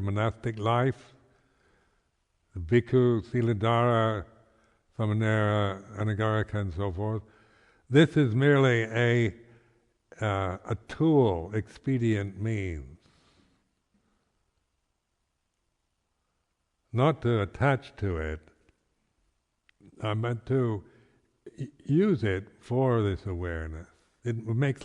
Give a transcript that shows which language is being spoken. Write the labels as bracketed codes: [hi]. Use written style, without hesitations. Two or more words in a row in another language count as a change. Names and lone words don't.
[en] monastic life, [pi] the bhikkhu, siladhara, samanera, anagarika, [en] and so forth, this is merely a tool, expedient means. Not to attach to it, but to use it for this awareness.